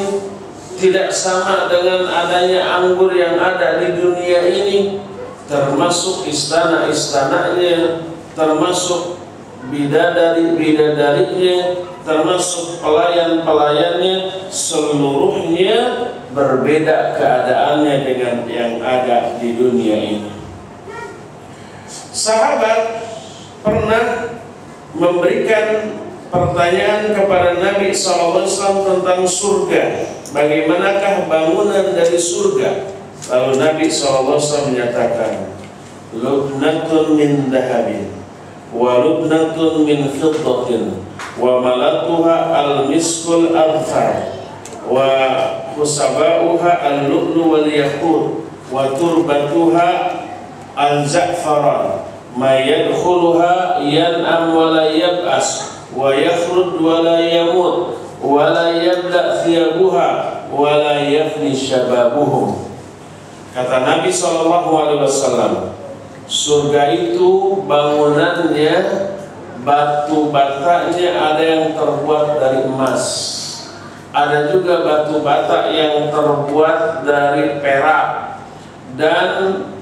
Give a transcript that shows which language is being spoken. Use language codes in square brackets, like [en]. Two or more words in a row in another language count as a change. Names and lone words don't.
[id] Tidak sama dengan adanya anggur yang ada di dunia ini, termasuk istana-istananya, termasuk bidadari-bidadarinya, termasuk pelayan-pelayannya, seluruhnya berbeda keadaannya dengan yang ada di dunia ini. Sahabat pernah memberikan pertanyaan kepada Nabi SAW tentang surga. Bagaimanakah bangunan dari surga? Lalu Nabi SAW menyatakan, [ar] لبنة من ذهب ولبنة من فضة وملاطها المسك الأذفر وحصباؤها اللؤلؤ والياقوت وتربتها الزعفران من يدخلها ينعم ولا يبأس ويخلد ولا يموت ولا يبلى ثيابها ولا يفنى شبابهم. [id] Kata Nabi SAW, surga itu bangunannya, batu batanya ada yang terbuat dari emas, ada juga batu bata yang terbuat dari perak, dan